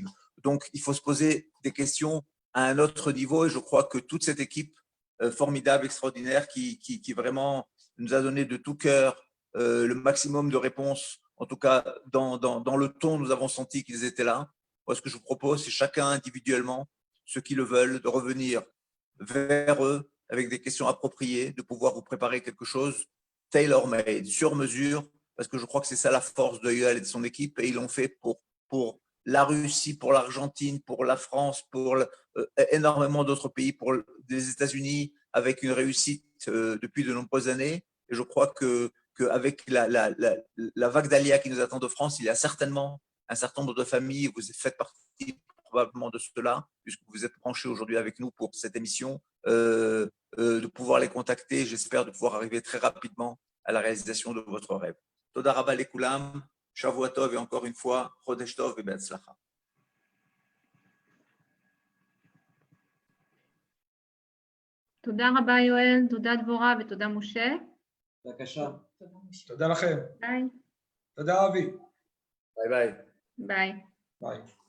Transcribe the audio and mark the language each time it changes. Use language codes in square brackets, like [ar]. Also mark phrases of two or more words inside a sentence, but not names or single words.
[fr] Donc, il faut se poser des questions à un autre niveau et je crois que toute cette équipe formidable, extraordinaire, qui vraiment nous a donné de tout cœur le maximum de réponses, en tout cas dans le ton, nous avons senti qu'ils étaient là. Moi, ce que je vous propose, c'est chacun individuellement, ceux qui le veulent, de revenir vers eux avec des questions appropriées, de pouvoir vous préparer quelque chose tailor-made, sur mesure, parce que je crois que c'est ça la force de Yoel et de son équipe, et ils l'ont fait pour la Russie, pour l'Argentine, pour la France, pour énormément d'autres pays, pour les États-Unis, avec une réussite depuis de nombreuses années. Et je crois qu'avec la vague d'Alia qui nous attend de France, il y a certainement un certain nombre de familles, vous faites partie probablement de cela, puisque vous êtes branchés aujourd'hui avec nous pour cette émission, de pouvoir les contacter. J'espère de pouvoir arriver très rapidement à la réalisation de votre rêve. [he] תודה רבה לכולם, שבוע טוב [fr] et encore une fois, [he] חודש טוב et Be'atzlacha. תודה רבה יואל, תודה דבורה ותודה משה. בבקשה. תודה לכם. ביי. תודה, אבי. ביי ביי.